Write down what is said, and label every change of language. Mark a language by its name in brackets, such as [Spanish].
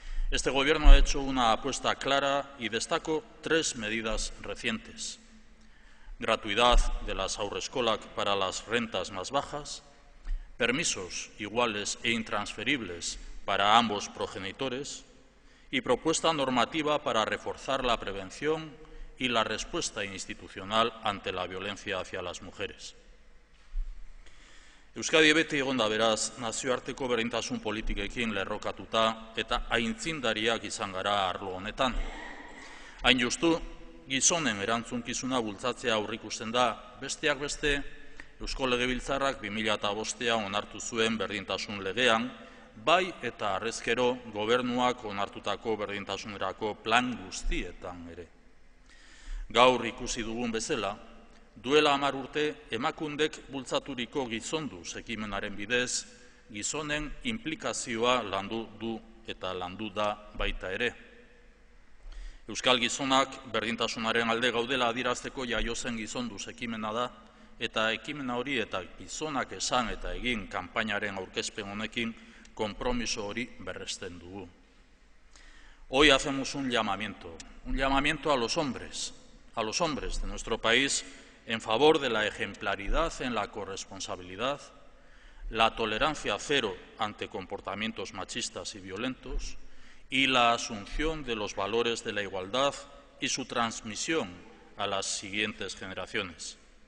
[Spanish] Este Gobierno ha hecho una apuesta clara y destaco 3 medidas recientes: gratuidad de las haurreskolak para las rentas más bajas, permisos iguales e intransferibles para ambos progenitores y propuesta normativa para reforzar la prevención y la respuesta institucional ante la violencia hacia las mujeres. [Basque] Euskadi beti egon da beraz nazioarteko berdintasun politikekin lerrokatuta eta aintzindariak izan gara arlo honetan. Hain justu, gizonen erantzunkizuna bultzatzea aurrikusten da, besteak beste, Eusko Legebiltzarrak 2005an onartu zuen berdintasun legean, bai eta harrezkero gobernuak onartutako berdintasunerako plan guztietan ere. Gaur ikusi dugun bezala, duela 10 urte emakundek bultzaturiko gizonduz ekimenaren bidez, gizonen inplikazioa landu du eta landu da baita ere. Euskal gizonak berdintasunaren alde gaudela adierazteko jaiozen gizonduz ekimena da, eta ekimena hori eta gizonak esan eta egin kanpainaren aurkezpen honekin konpromiso hori berresten dugu. [Spanish] Hoy hacemos un llamamiento a los hombres de nuestro país en favor de la ejemplaridad en la corresponsabilidad, la tolerancia cero ante comportamientos machistas y violentos y la asunción de los valores de la igualdad y su transmisión a las siguientes generaciones.